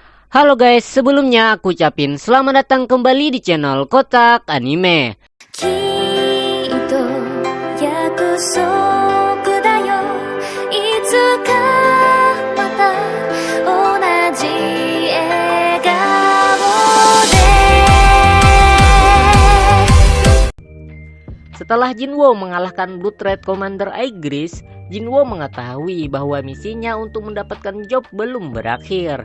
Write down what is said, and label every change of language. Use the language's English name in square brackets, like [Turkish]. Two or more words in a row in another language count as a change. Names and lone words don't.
[Indonesian] Halo guys, sebelumnya aku ucapin selamat datang kembali di channel Kotak Anime. [Japanese] きっと約束だよいつかまた同じ笑顔で [Indonesian] Setelah Jinwoo mengalahkan Blood Red Commander Aegis, Jinwoo mengetahui bahwa misinya untuk mendapatkan job belum berakhir.